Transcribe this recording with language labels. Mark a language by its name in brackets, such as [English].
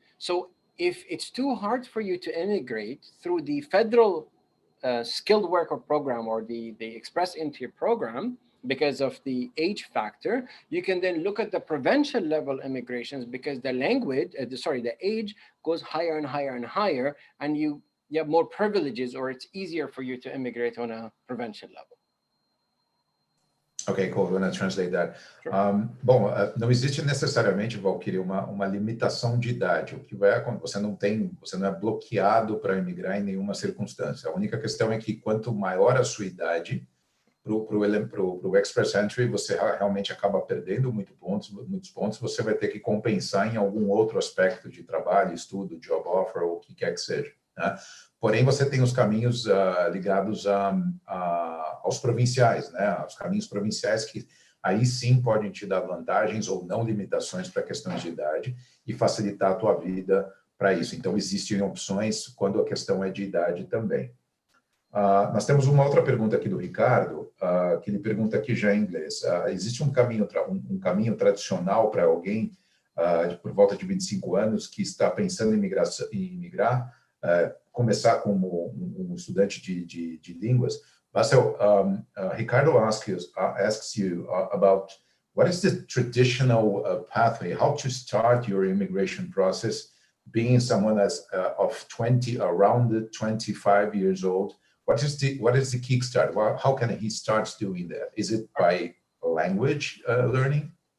[English] So if it's too hard for you to immigrate through the federal skilled worker program or the express entry program because of the age factor, you can then look at the provincial level immigrations because the language, the age goes higher and higher and higher, and you have more privileges, or it's easier for you to immigrate on a provincial level. Ok, cool. I'm going to translate that. Sure. [Portuguese] Bom, não existe necessariamente, Valkyria, uma limitação de idade. O que vai acontecer, você não é bloqueado para emigrar em nenhuma circunstância. A única questão é que quanto maior a sua idade, para o Express Entry, você realmente acaba perdendo muitos pontos, você vai ter que compensar em algum outro aspecto de trabalho, estudo, job offer, ou o que quer que seja, né? Porém, você tem os caminhos ligados aos provinciais, né? Os caminhos provinciais que aí sim podem te dar vantagens ou não limitações para questões de idade e facilitar a tua vida para isso. Então, existem opções quando a questão é de idade também. Nós temos uma outra pergunta aqui do Ricardo, que ele pergunta aqui já em inglês. Existe um caminho tradicional para alguém por volta de 25 anos que está pensando em imigrar, começar como um estudante de línguas? [English] Bassel, Ricardo asks you about what is the traditional pathway? How to start your immigration process? Being someone that's around 25 years old, what is the kickstart? Well, how can he start doing that? Is it by language learning?